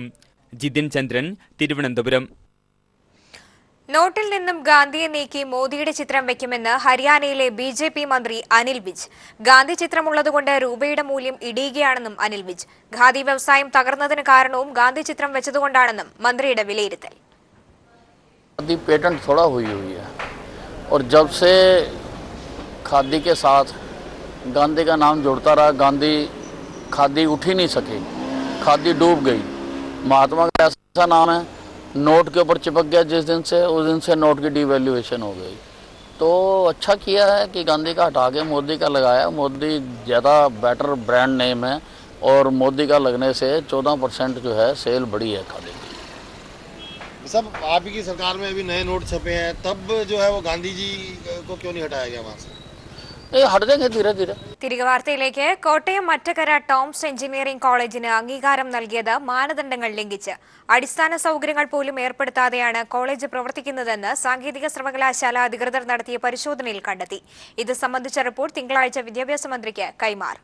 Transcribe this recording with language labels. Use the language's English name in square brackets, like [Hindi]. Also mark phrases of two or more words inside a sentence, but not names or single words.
[Malayalam] ജിതിൻ ചന്ദ്രൻ, തിരുവനന്തപുരം. നോട്ടിൽ നിന്നും ഗാന്ധിയെ നീക്കി മോദിയുടെ ചിത്രം വെക്കുമെന്ന് ഹരിയാനയിലെ BJP മന്ത്രി അനിൽ വിജ്. ഗാന്ധി ചിത്രമുള്ളതുകൊണ്ട് രൂപയുടെ മൂല്യം ഇടിയുകയാണെന്നും അനിൽ വിജ്. ഖാദി വ്യവസായം തകർന്നതിന് കാരണവും ഗാന്ധി ചിത്രം വെച്ചതുകൊണ്ടാണെന്നും മന്ത്രിയുടെ വിലയിരുത്തൽ. [Hindi] खादी पेटेंट थोड़ा हुई है और जब से खादी के साथ गांधी का नाम जुड़ता रहा, खादी उठ ही नहीं सकी, खादी डूब गई। महात्मा का ऐसा नाम है, नोट के ऊपर चिपक गया जिस दिन से, उस दिन से नोट की डिवैल्यूएशन हो गई। तो अच्छा किया है कि गांधी का हटा के मोदी का लगाया। मोदी ज़्यादा [English] better brand name [Hindi] है और मोदी का लगने से 14% जो है सेल बढ़ी है खादी। सब आप ही की सरकार में अभी नए नोट छपे हैं, तब जो है वो गांधी जी को क्यों नहीं हटाया गया वहाँ से? हट जाएंगे धीरे धीरे. [Malayalam] തിരികെ വാർത്തയിലേക്ക്. കോട്ടയം മറ്റക്കര ടോംസ് എഞ്ചിനീയറിംഗ് കോളേജിന് അംഗീകാരം നൽകിയത് മാനദണ്ഡങ്ങൾ ലംഘിച്ച് അടിസ്ഥാന സൗകര്യങ്ങൾ പോലും ഏർപ്പെടുത്താതെയാണ് കോളേജ് പ്രവർത്തിക്കുന്നതെന്ന് സാങ്കേതിക സർവകലാശാല അധികൃതർ നടത്തിയ പരിശോധനയിൽ കണ്ടെത്തി. ഇത് സംബന്ധിച്ച റിപ്പോർട്ട് തിങ്കളാഴ്ച വിദ്യാഭ്യാസ മന്ത്രിക്ക് കൈമാറും.